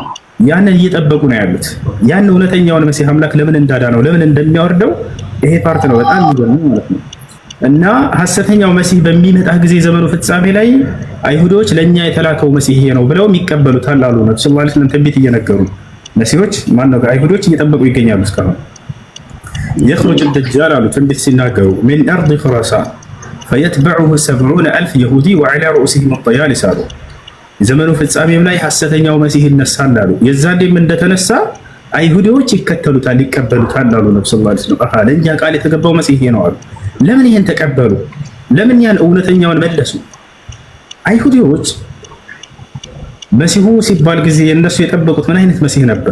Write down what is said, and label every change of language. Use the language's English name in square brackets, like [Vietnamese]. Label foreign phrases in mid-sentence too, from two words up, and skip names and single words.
[Amharic] ያንን እየጠበቁ ነው ያሉት። ያን እውነተኛውን መሲህ አምላክ ለምን እንዳዳነው ለምን እንደሚያወርደው ይሄ ፓርት ነው በጣም የሚገርም ማለት ነው። እና ሐሰተኛው መሲህ በሚመጣ ጊዜ ዘመኑ ፍጻሜ ላይ አይሁዶች ለኛ የተላከው መሲህ ይሄ ነው ብለው ይቀበሉታል አሉ ነብዩ [Arabic] صلى الله عليه وسلم [Amharic] ትንቢት እየነገሩ መሲሆች ማነው አይሁዶች እየጠበቁ ይገኛሉ እስካሁን። [Arabic] يخرج الدجال [Amharic] አሉ ትንቢት ሲናገሩ [Arabic] من أرض خراسان فيتبعه 70,000 يهودي وعلى رؤوسهم الطيالس [Amharic] አሉ። ዘመኑ ፍጻሜም ላይ ሐሰተኛው መሲህ ይነሳል አሉ። የዛኔም እንደተነሳ አይሁዶች ይከተሉታል ይቀበሉታል አሉ ነብዩ [Arabic] صلى الله عليه وسلم። [Amharic] ለእኛ ቃል የተገባው መሲህ ይሄ ነው አሉ። ለምን ይሄን ተቀበሉ? ለምን ያን እውነተኛውን መለሱ? አይሁዶች መሲሁ ሲባል ጊዜ እነሱ የጠበቁት ምን አይነት መሲህ ነበር?